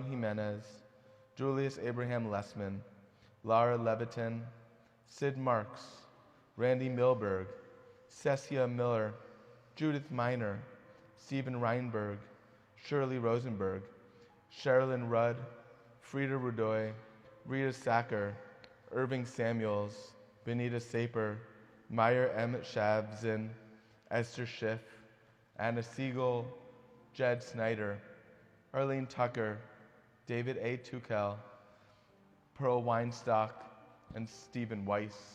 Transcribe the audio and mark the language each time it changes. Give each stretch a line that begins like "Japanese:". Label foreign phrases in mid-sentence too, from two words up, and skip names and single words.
English: Jimenez, Julius Abraham Lessman, Lara Levitin, Sid Marks, Randy Milberg, Cecia Miller, Judith Miner, Stephen Reinberg, Shirley Rosenberg, Sherilyn Rudd, Frida Rudoy, Rita Sacker, Irving Samuels, Benita Saper, Meyer M. Shabzin, Esther Schiff, Anna Siegel, Jed Snyder, Arlene Tucker, David A. Tukel, Pearl Weinstock, and Stephen Weiss.